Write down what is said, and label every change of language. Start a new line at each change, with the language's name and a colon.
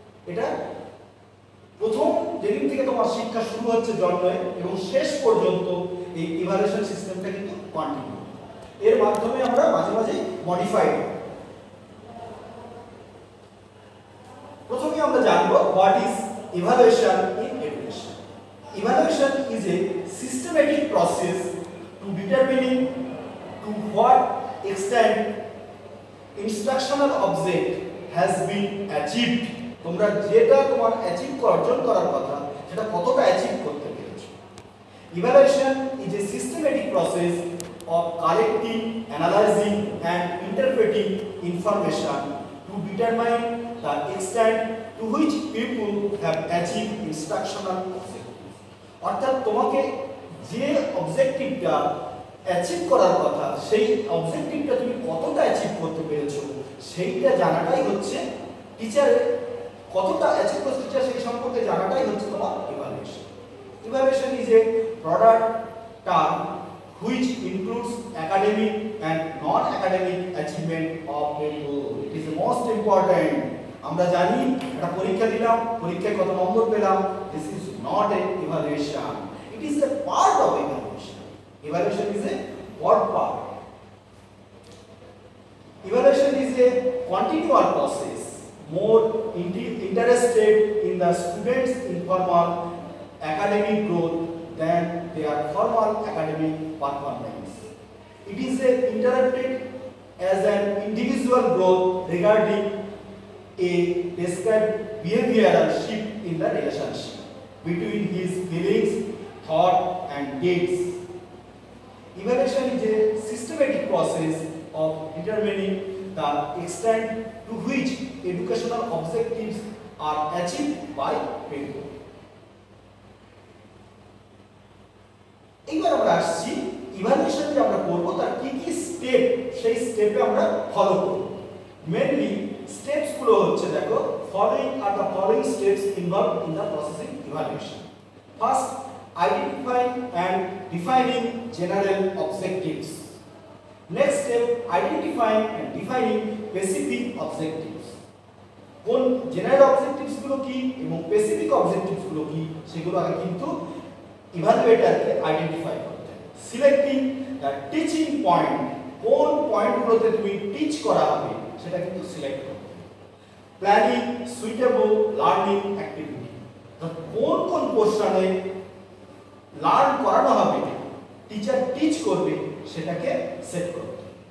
Bangla: এটা প্রথম যেদিন থেকে তোমার শিক্ষা শুরু হচ্ছে জন্মে এবং শেষ পর্যন্ত এই ইভালুয়েশন সিস্টেমটা কিন্তু কন্টিনিউ। এর মাধ্যমে আমরা মাঝে মাঝে মডিফাই করি। প্রথমে আমরা জানব
English: What is evaluation in education. Evaluation is a systematic process to determining to what extent instructional object has been achieved.
Bangla: তোমরা যেটা তোমার অ্যাচিভ অর্জন করার কথা সেটা কতটা অ্যাচিভ করতে পেরেছো।
English: Evaluation is a systematic process of collecting, analyzing and interpreting information to determine the extent to which people have achieved instructional objectives.
Bangla: অর্থাৎ তোমাকে যে অবজেক্টিভটা অ্যাচিভ করার কথা সেই অবজেক্টিভটা তুমি কতটা অ্যাচিভ করতে পেরেছো সেইটা জানাটাই হচ্ছে টিচারের, কতটা অ্যাচিভ করছে টিচার সেই সম্পর্কে জানাটাই হচ্ছে তোমার evaluation.
English: Evaluation is a broader term which includes academic and non academic achievement of people. It is most important.
Bangla: আমরা জানি একটা পরীক্ষা দিলাম, পরীক্ষায় কত নম্বর পেলাম,
English: This is not an evaluation, it is a part of evaluation. Evaluation is a what part? Evaluation is a continual process more interested in the students' informal academic growth than their formal academic performance. It is interpreted as an individual growth regarding a described behavioral shift in the relationship between his feelings, thought and deeds. Evaluation is a systematic process of determining the extent to which educational objectives are achieved by people.
Bangla: এইবার আমরা আসছি evaluation যে আমরা করব তার কি কি step, সেই স্টেপে আমরা ফলো করব।
English: mainly steps
Bangla: গুলো হচ্ছে, দেখো,
English: following are the following steps involved in the processing evaluation. First, identifying and defining general objectives. Next step, identifying and defining specific objectives.
Bangla: কোন জেনারেল অবজেক্টিভস গুলো কি এবং স্পেসিফিক অবজেক্টিভস গুলো কি সেগুলো আগে কিন্তু ইভালুয়েটরকে আইডেন্টিফাই করতে হবে।
English: selecting the teaching point,
Bangla: কোন পয়েন্টগুলোতে তুমি টিচ করা হবে সেটা কিন্তু সিলেক্ট করতে হবে।
English: planning suitable learning activity,
Bangla: কোন কোন পোর্শনে লার্ন করানো হবে, টিচার টিচ করবে সেটাকে সেট করতে।